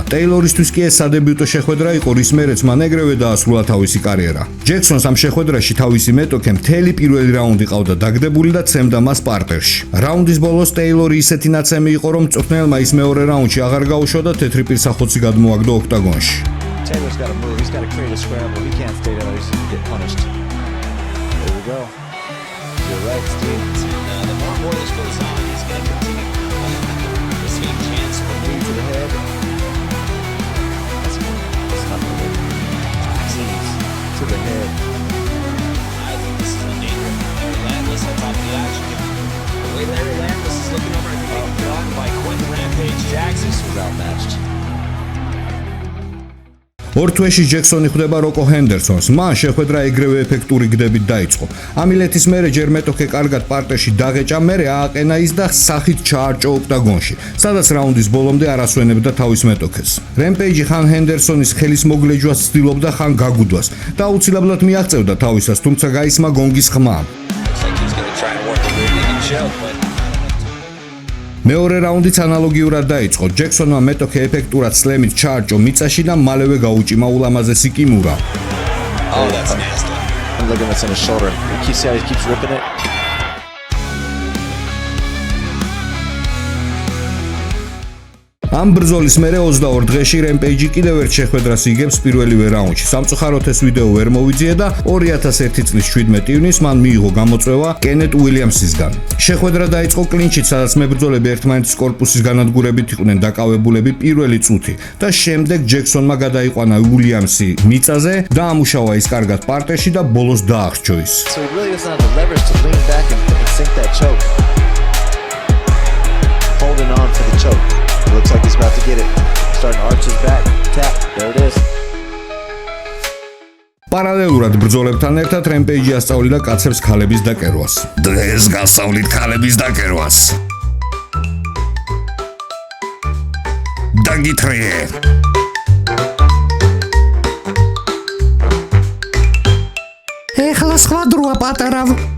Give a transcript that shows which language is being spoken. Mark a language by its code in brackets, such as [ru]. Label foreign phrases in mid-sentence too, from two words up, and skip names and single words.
[ka] Taylor-ისთვის კი ეს სადებიუტო შეხვედრა იყო, რის მერეც მან ეგრევე დაასრულა თავისი კარიერა. Jackson-ს ამ შეხვედრაში თავისი მეტოქე მთელი პირველი რაუნდი ყავდა დაგდებული და ცემდა მას პარტერში. რაუნდის ბოლოს Taylor-ი ისეთი ნაცემი იყო, რომ მწვრთნელმა ის მეორე რაუნდში აღარ გაუშვა და თეთრი პირსახოცი გადმოაგდო ოქტაგონში. [en] Taylor's got to move. He's got to create a scramble. He can't stay down. He's going to get punished. There we go. You're right, Steve. The more and more this goes on, he's going to continue the same chance for Knee to the head. That's not the way. Knees to the head. I think this is a danger. Larry Landless on top of the action. The way Larry Landless is looking over, I think they can block by Quinton Rampage Jackson. This was outmatched. [ka] ორ თვეში Jackson-ი ხვდება Rocco Hendersons. მან შეხვედრა ეგრევე ეფექტური გდებით დაიწყო. ამილეთის მერე ჯერ მეტოქე კარგად პარტერში დაღეჭა, მერე ააყენა ის და სახით ჩაარჭო ოქტაგონში, სადაც რაუნდის ბოლომდე არ ასვენებდა თავის მეტოქეს. Rampage ხან Henderson-ის ხელის მოგლეჯვას ცდილობდა, ხან გაგუდვას და აუცილებლად მიაღწევდა თავისას, თუმცა გაისმა გონგის ხმა. მეორე რაუნდიც ანალოგიურად დაიწყო. ჯექსონმა მეტოქე ეფექტურად სლემით ჩაარჭო მიწაში და მალევე გაუჭიმა ულამაზესი კიმურა. [en] Oh, that's nasty. Ligaments in his shoulder. You see how he keeps ripping it? [ka] ამ ბრძოლის მერე 22 დღეში რემპეიჯი კიდევ ერთ შეხვედრას იგებს პირველივე რაუნდში. სამწუხაროდ ეს ვიდეო ვერ მოვიძიე და 2001 წლის 17 ივნისს მან მიიღო გამოწვევა კენეთ უილიამსისგან. შეხვედრა დაიწყო კლინჩით, სადაც მებრძოლები ერთმანეთის კორპუსის განადგურებით იყვნენ დაკავებულები პირველი წუთი და შემდეგ ჯექსონმა გადაიყვანა უილიამსი მიწაზე, დაამუშავა ის კარგად პარტერში და ბოლოს დაახრჩო ის. [en] So he really doesn't have the leverage to lean back and sink that choke. Holding on for the choke. It looks like he's about to get it. Starting to arch his back. Tap. There it is. [ka] პარალელურად ბრძოლებთან ერთად რემპეიჯი ასწავლიდა კაცებს ქალების დაკერვას. დღეს გასწავლით ქალების დაკერვას. დაგითხრიე. ეხლა სხვა დროა პატარავ.